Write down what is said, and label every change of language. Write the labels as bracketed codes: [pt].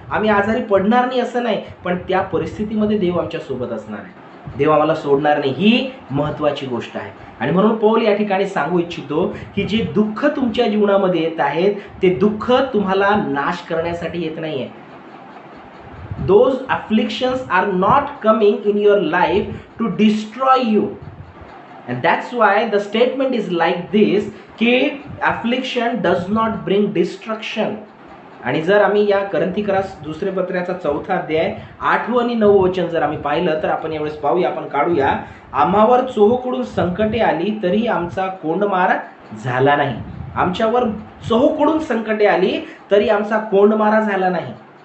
[mr] आम्ही आजारी पडणार नाही असं नाही, पण त्या परिस्थितीमध्ये देव आमच्या सोबत असणार आहे. देव आम्हाला सोडणार नाही. ही महत्त्वाची गोष्ट आहे. आणि म्हणून पौल या ठिकाणी सांगू इच्छितो की जे दुःख तुमच्या जीवनामध्ये येत आहेत ते दुःख तुम्हाला नाश करण्यासाठी येत नाहीये. [en] Those afflictions are not coming in your life to destroy you. And that's why the statement is like this [mr] की [en] affliction does not bring destruction. [mr] आणि जर आम्ही या करंथीकरास दुसरे पत्राचा 4था अध्याय 8 आणि 9 वचन जर आम्ही पाहिलं तर आपण यावेळेस पाहूया, आपण काढूया. आम्हावर चोहोकडून संकटे आली तरी आमचा कोंडमार झाला नाही. आमच्यावर चोहोकडून संकटे आली तरी आमचा कोंडमारा झाला नाही.